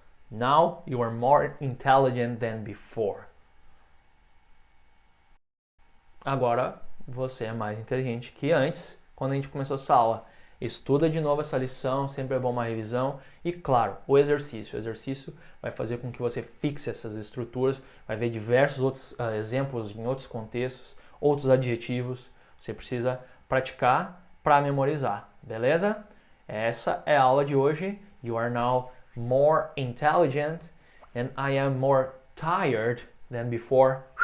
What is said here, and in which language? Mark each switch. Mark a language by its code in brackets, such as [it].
[en] Now you are more intelligent than before. [pt] Agora você é mais inteligente que antes, quando a gente começou essa aula. Estuda de novo essa lição, sempre é bom uma revisão. E claro, o exercício. O exercício vai fazer com que você fixe essas estruturas, vai ver diversos outros exemplos em outros contextos, outros adjetivos. Você precisa praticar para memorizar, beleza? Essa é a aula de hoje. [en] You are now more intelligent and I am more tired than before.